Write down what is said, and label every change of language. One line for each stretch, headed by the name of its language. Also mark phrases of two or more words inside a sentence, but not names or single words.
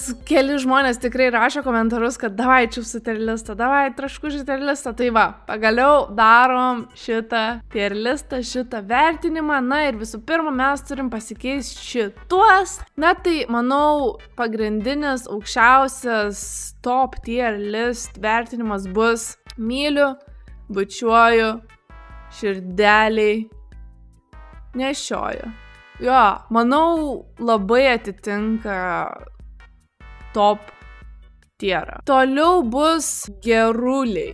Lithuanian: keli žmonės tikrai rašo komentarus, kad davai čipsų tirlistą, davai traškučių tirlistą, tai va, pagaliau darom šitą tirlistą, šitą vertinimą, na ir visų pirma mes turim pasikeisti šituos, na tai manau pagrindinis aukščiausias
English: top tier list
Lithuanian: vertinimas bus myliu, bučiuoju, širdeliai, nešioju. Jo, manau, labai atitinka
English: top tierą.
Lithuanian: Toliau bus geruliai.